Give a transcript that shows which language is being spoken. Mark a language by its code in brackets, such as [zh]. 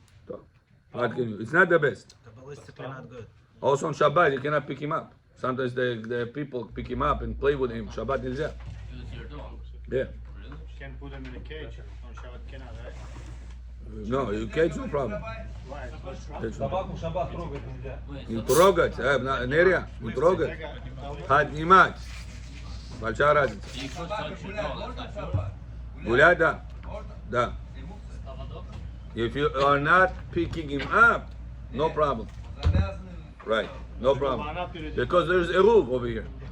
[en] So, what can you? It's not the best. Kabbalistically not good. Also on Shabbat, you cannot pick him up. Sometimes the people pick him up and play with him. Shabbat is there. Use your dog. Yeah. Really? Can't put them in a cage. On Shabbat cannot, right? No, you cage no problem. Why? What's wrong? Cage no problem. [ru] Собаку в шаббат трогать нельзя. [en] Wait, [ru] Не [en] so [ru] трогать, Нерия, не трогать. Поднимать. Большая разница. [en] you could touch your dog, that's not true. [ru] Гулять, да. Да. [en] If you are not picking him up, no problem. Right, no problem. Because there's a roof over here.